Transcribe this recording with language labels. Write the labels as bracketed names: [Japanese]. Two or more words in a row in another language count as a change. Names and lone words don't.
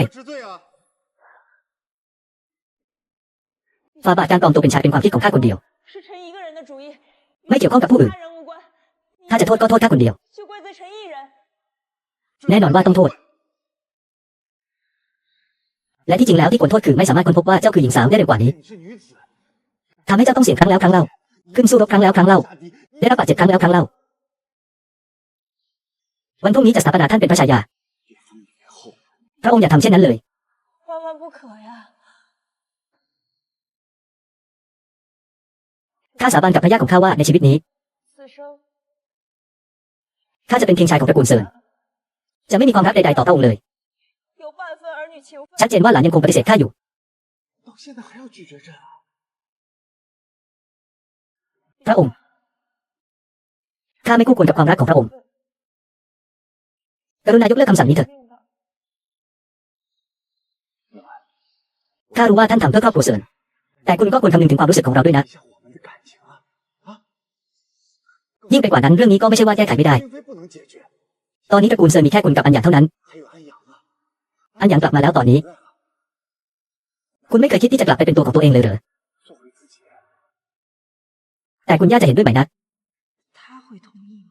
[Chinese] 知罪啊！ [Thai] ฝ่าบาทการปลอมตัวเป็นชายเป็นความคิดของข้าคนเดียว [Chinese] 是臣一个人的主意， [Thai] ไม่เกี่ยวข้องกับผู้อื่น [Chinese] 他人无关。 [Thai] ถ้าจะโทษก็โทษข้าคนเดียว [Chinese] 就怪罪臣一人。 [Thai] แน่นอนว่าต้องโทษ และที่จริงแล้วที่ควรโทษคือไม่สามารถค้นพบว่าเจ้าคือหญิงสาวได้เร็วกว่านี้ [Chinese] 你是女子， [Thai] ทำให้เจ้าต้องเสี่ยงครั้งแล้วครั้งเล่า ขึ้นสู้รบครั้งแล้วครั้งเล่า [Chinese] 下敌， [Thai] ได้รับบาดเจ็บครั้งแล้วครั้งเล่า วันพรุ่งนี้จะสถาปนาท่านเป็นพระชายา [Chinese] 越封越厚。 [Thai] พระองค์อย่าทำเช่นนั้นเลย [Chinese] 万万不可呀！ [Thai] ข้าสาบานกับพระย่าของข้าว่าในชีวิตนี้ [Chinese] 此生 [Thai] ข้าจะเป็นเพียงชายของตระกูลเซิน จะไม่มีความรักใดๆต่อพระองค์เลย [Chinese] 有半分儿女情分。 [Thai] ชัดเจนว่าหลานยังคงปฏิเสธข้าอยู่ [Chinese] 到现在还要拒绝朕啊！ [Thai] พระองค์ ข้าไม่คู่ควรกับความรักของพระองค์ กรุณายกเลิกคำสั่งนี้เถิด ข้ารู้ว่าท่านทำเพื่อครอบครัวเซิน แต่คุณก็ควรคำนึงถึงความรู้สึกของเราด้วยนะ [Chinese] 一下我们的感情啊！ [Thai] ยิ่งไปกว่านั้นเรื่องนี้ก็ไม่ใช่ว่าแก้ไขไม่ได้ [Chinese] 并非不能解决， [Thai] ตอนนี้ตระกูลเซินมีแค่คุณกับอันหยางเท่านั้น [Chinese] 还有安阳啊！ [Thai] อันหยางกลับมาแล้วตอนนี้ คุณไม่เคยคิดที่จะกลับไปเป็นตัวของตัวเองเลยเหรอ [Chinese] 做回自己。 [Thai] แต่คุณย่าจะเห็นด้วยไหมนะ [Chinese] 他会同意。